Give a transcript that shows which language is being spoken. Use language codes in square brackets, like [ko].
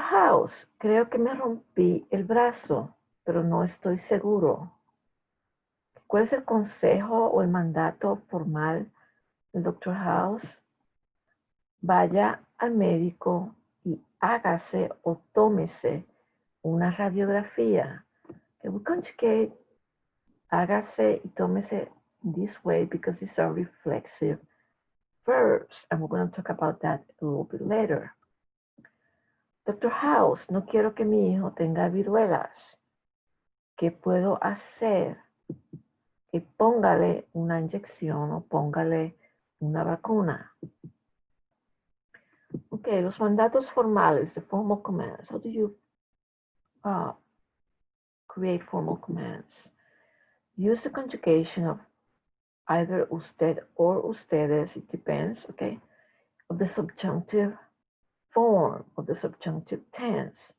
[es] House, creo que me rompí el brazo, pero no estoy seguro. ¿Cuál es el consejo o el mandato formal del Dr. House? Vaya al médico y hágase o tómese una radiografía. [en] Okay, we conjugate hágase y tómese this way because these are reflexive verbs, and we're going to talk about that a little bit later. Dr. [es] House, no quiero que mi hijo tenga viruelas. ¿Qué puedo hacer? Que póngale una inyección o póngale una vacuna. Ok, los mandatos formales, [en] the formal commands. How do you create formal commands? Use the conjugation of either usted or ustedes, it depends, okay, of the subjunctive form, of the subjunctive tense.